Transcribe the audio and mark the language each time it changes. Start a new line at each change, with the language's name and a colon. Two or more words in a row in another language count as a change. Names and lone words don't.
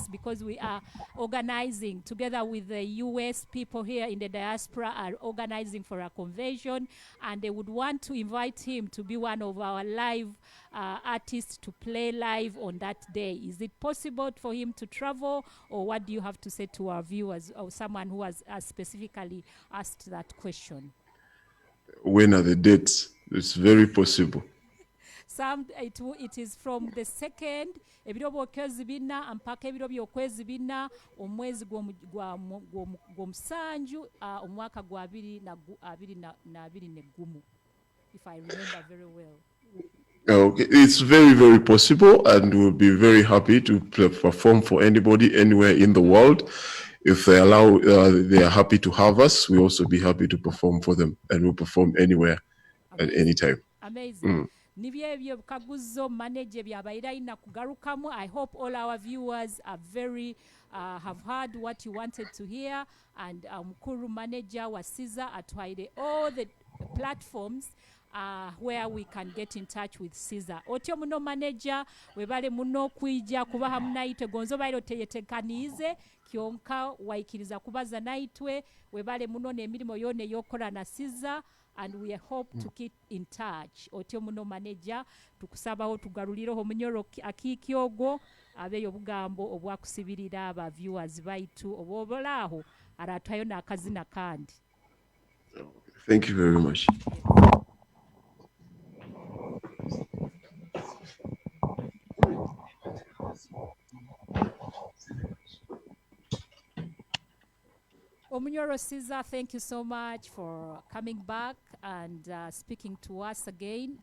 English: Because we are organizing together with the US people here in the diaspora, are organizing for a convention, and they would want to invite him to be one of our live artists to play live on that day. Is it possible for him to travel, or what do you have to say to our viewers, or someone who has specifically asked that question? When are the dates? It's very possible. It is from the 2nd
Nyoro: ebiro byokwezi bina mpaka ebiro byokwezi bina omwezi gw'omusanju omwaka gwa 2021,
English: if I remember very well. Okay. It's very, very possible, and we'll be very happy to perform for anybody anywhere in the world. If they allow, they are happy to have us. We'll also be happy to perform for them, and we'll perform anywhere. Amazing. At any time. Amazing. I hope all our viewers are very have heard what you wanted to hear, and
Nyoro: Mukuru manager wa Caesar atwaire
English: all the platforms where we can get in touch with Caesar.
Nyoro: Otyo muno manager webale muno kwijja kuba hamu naitwe gonzo bairo teyetekanize kyonka waikiriza kubaza naitwe webale muno n'emirimu yone yokola na Caesar,
English: and we hope to keep in touch.
Nyoro: Otyo muno manager tukusabaho tugarulireho Munyoro Akiiki ogwo abeyo bugambo obwakusibirira aba viewers baitu obobolaho aratwayo n'akazina kandi.
English: Thank you very much. Munyoro Caesar, thank you so much for coming back and speaking to us again.